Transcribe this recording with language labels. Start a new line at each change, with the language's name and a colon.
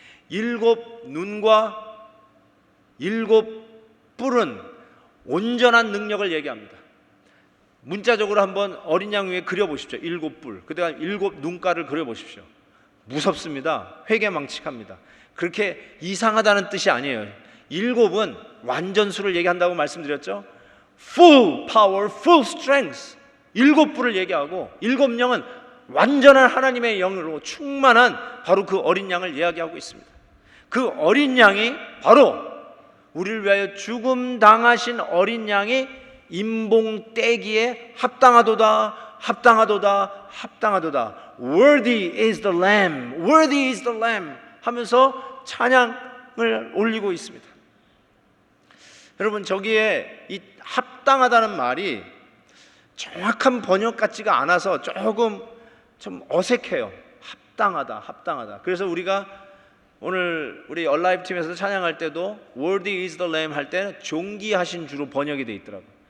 Korean: 7 눈과 7 뿔은 온전한 능력을 얘기합니다. 문자적으로 한번 어린 양 위에 그려보십시오. 7 뿔, 그 다음 7 눈가를 그려보십시오. 무섭습니다. 회개망측합니다. 그렇게 이상하다는 뜻이 아니에요. 7은 완전수를 얘기한다고 말씀드렸죠.
English: Full power, full strength.
Korean: 7 뿔을 얘기하고 7 영은 완전한 하나님의 영으로 충만한 바로 그 어린 양을 이야기하고 있습니다. 그 어린 양이 바로 우리를 위하여 죽음 당하신 어린 양이 임봉 떼기에 합당하도다, 합당하도다, 합당하도다.
English: Worthy is the Lamb, worthy is the Lamb
Korean: 하면서 찬양을 올리고 있습니다. 여러분, 저기에 이 합당하다는 말이 정확한 번역 같지가 않아서 조금 좀 어색해요. 합당하다, 합당하다. 그래서 우리가 오늘 우리 얼라이브 팀에서 찬양할 때도
English: Worthy is the Lamb
Korean: 할 때는 존귀하신 주로 번역이 돼 있더라고요.